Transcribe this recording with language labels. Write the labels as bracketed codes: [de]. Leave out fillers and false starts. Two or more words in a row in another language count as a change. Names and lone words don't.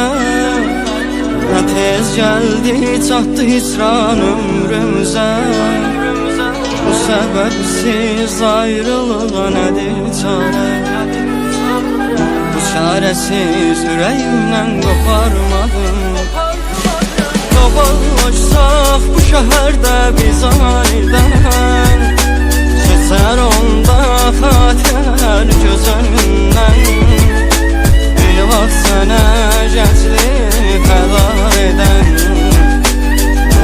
[tr] Ne tez geldi çattı hicran ömrümüze. Bu sebepsiz ayrılığa nedir çare? Bu çaresiz yüreğimden koparmadım. [az] Qabarlaşsaq bu şəhərdə biz anidən, keçər onda xatirlər gözündən. Bir vaxt sənə gənclik fəda edən,